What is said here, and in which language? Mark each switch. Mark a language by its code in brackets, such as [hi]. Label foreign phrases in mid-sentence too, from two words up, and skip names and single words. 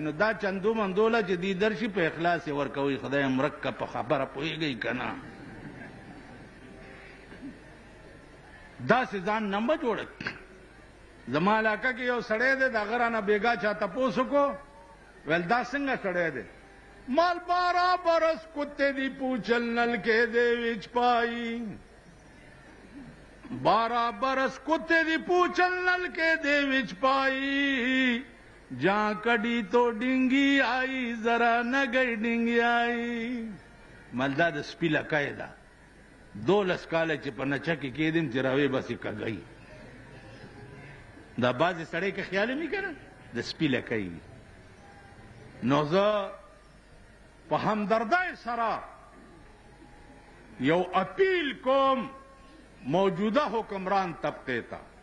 [ps] نو دا چندو مندوله چې دی درشي په اخلاص یې ورکوئ. خدای مرکه په خبره پوهېږئ که نه؟ داسې ځان نه مه جوړه. زما علاقه کې یو سړی دی، د هغه رانه بیګا چا تپوس وکړو، ویل دا څنګه سړی دی؟ [pa] مال 12 برس کتے دی پوچھل نل کے دے وچ پائی، 12 برس کتے دی پوچھل نل کے دے وچ پائی، جہاں کڑی تو ڈنگی آئی ذرا نہ گئی ڈنگی آئی. [ps] مالدا د سپي لکۍ ده، 12 کاله چې په نچه کې کېدم چې راوې بسې کږئ. دا بعضې سړی که خیال مې که نه د سپي لکۍ. نو زه په همدردۍ سره یو اپیل کوم موجوده حکمران طبقې ته،